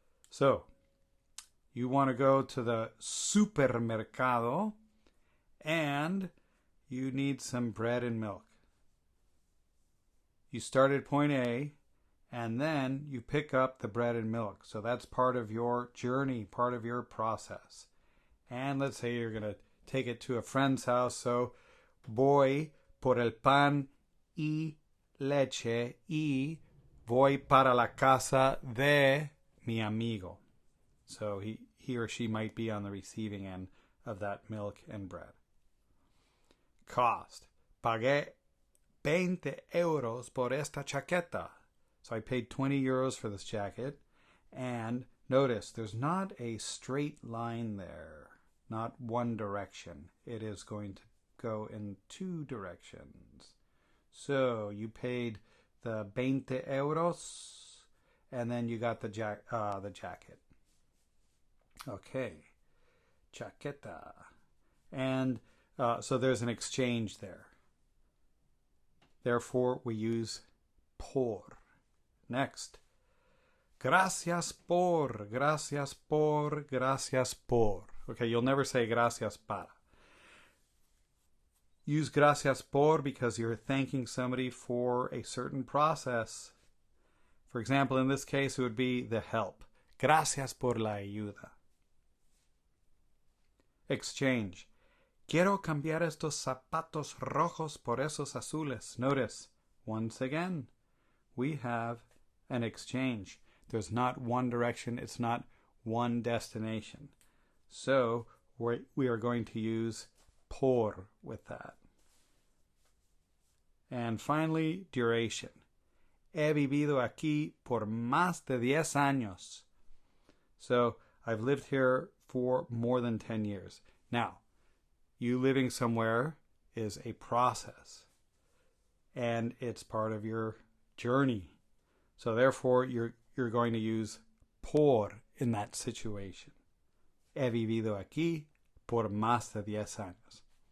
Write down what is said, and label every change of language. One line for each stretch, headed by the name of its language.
English: So, you want to go to the supermercado and you need some bread and milk. You start at point A and then you pick up the bread and milk. So that's part of your journey, part of your process. And let's say you're going to take it to a friend's house.
Spanish: So, voy por el pan y leche y voy para la casa de mi amigo.
English: So he or she might be on the receiving end of that milk and bread. Cost.
Spanish: Pagué 20 euros por esta chaqueta.
English: So I paid 20 euros for this jacket. And notice, there's not a straight line there. Not one direction. It is going to go in two directions. So you paid the 20 euros, and then you got the jacket. Okay. Chaqueta. And so there's an exchange there. Therefore, we use por. Next.
Spanish: Gracias por, gracias por, gracias por.
English: Okay, you'll never say gracias para. Use gracias por because you're thanking somebody for a certain process. For example, in this case, it would be the help.
Spanish: Gracias por la ayuda.
English: Exchange.
Spanish: Quiero cambiar estos zapatos rojos por esos azules.
English: Notice, once again, we have an exchange. There's not one direction. It's not one destination. So we are going to use por with that. And finally, duration.
Spanish: He vivido aquí por más de 10 años.
English: So I've lived here for more than 10 years. Now, you living somewhere is a process. And it's part of your journey. So therefore, you're going to use por in that situation.
Spanish: He vivido aquí por más de 10 años.